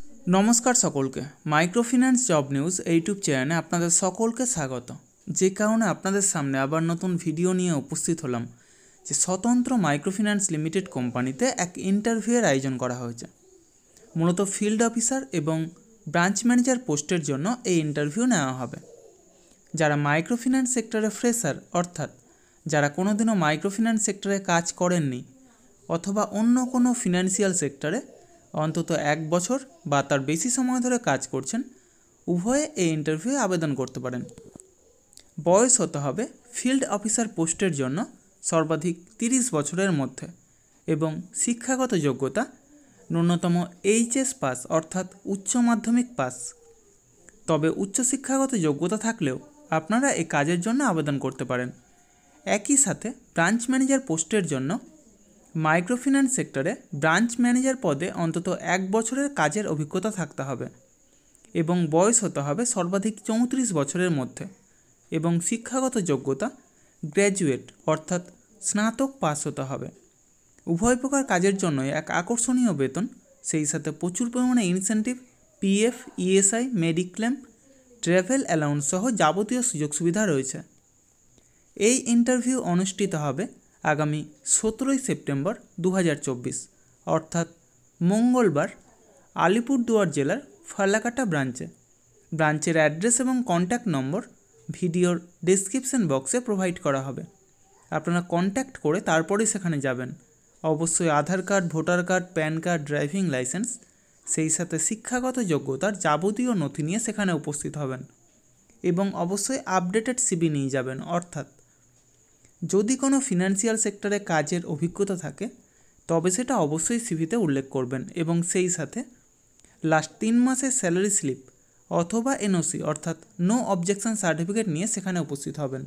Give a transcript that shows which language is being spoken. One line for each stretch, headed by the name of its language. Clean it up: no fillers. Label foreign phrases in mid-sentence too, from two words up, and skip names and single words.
Bangla: নমস্কার সকলকে মাইক্রোফিনান্স জব নিউজ ইউটিউব চ্যানেলে আপনাদের সকলকে স্বাগত। যে কারণে আপনাদের সামনে আবার নতুন ভিডিও নিয়ে উপস্থিত হলাম যে স্বতন্ত্র মাইক্রোফিনান্স লিমিটেড কোম্পানিতে এক ইন্টারভিউর আয়োজন করা হয়েছে। মূলত
English: field officer
Bangla: এবং
English: branch manager post-er
Bangla: জন্য এই ইন্টারভিউ নেওয়া হবে। যারা
English: microfinance sector-e fresher
Bangla: অর্থাৎ যারা কোনোদিনও
English: microfinance sector-e
Bangla: কাজ করেননি অথবা অন্য কোনো
English: financial sector-e
Bangla: অন্তত এক বছর বা তার বেশি সময় ধরে কাজ করছেন উভয়ে এ ইন্টারভিউ আবেদন করতে পারেন। বয়স হতে হবে
English: field officer post-er
Bangla: জন্য সর্বাধিক 30 বছরের মধ্য এবং শিক্ষাগত যোগ্যতা ন্যূনতম এইচএস পাস অর্থাৎ উচ্চ মাধ্যমিক পাস। তবে উচ্চ শিক্ষাগত যোগ্যতা থাকলেও আপনারা এই কাজের জন্য আবেদন করতে পারেন। একই সাথে
English: branch manager post-er
Bangla: জন্য
English: microfinance sector-e branch manager
Bangla: পদে অন্তত এক বছরের কাজের অভিজ্ঞতা থাকতে হবে এবং বয়স হতে হবে সর্বাধিক 34 বছরের মধ্য এবং শিক্ষাগত যোগ্যতা গ্র্যাজুয়েট অর্থাৎ স্নাতক পাস হতে হবে। উভয় প্রকার কাজের জন্য এক আকর্ষণীয় বেতন সেই সাথে প্রচুর পরিমাণে
English: incentive PF ESI mediclaim travel allowance
Bangla: সহ যাবতীয় সুযোগ সুবিধা রয়েছে। এই ইন্টারভিউ অনুষ্ঠিত হবে আগামী 17 সেপ্টেম্বর 2024 অর্থাৎ মঙ্গলবার আলিপুরদুয়ার জেলার ফালাকাটা ব্রাঞ্চে।
English: branch-er address ebong contact number video-r description box-e provide
Bangla: করা হবে। আপনারা কন্টাক্ট করে তারপরে সেখানে যাবেন। অবশ্য
English: Aadhaar card voter card PAN card driving licence
Bangla: সেই সাথে শিক্ষাগত যোগ্যতার যাবতীয় নথি নিয়ে সেখানে উপস্থিত হবেন এবং অবশ্য
English: updated CV
Bangla: নিয়ে যাবেন। অর্থাৎ যদি কোনো
English: financial sector-e
Bangla: কাজের অভিজ্ঞতা থাকে তবে সেটা অবশ্যই সিভিতে উল্লেখ করবেন এবং সেই সাথে লাস্ট 3 মাসের
English: salary slip
Bangla: অথবা এনওসি অর্থাৎ
English: no objection certificate
Bangla: নিয়ে সেখানে উপস্থিত হবেন।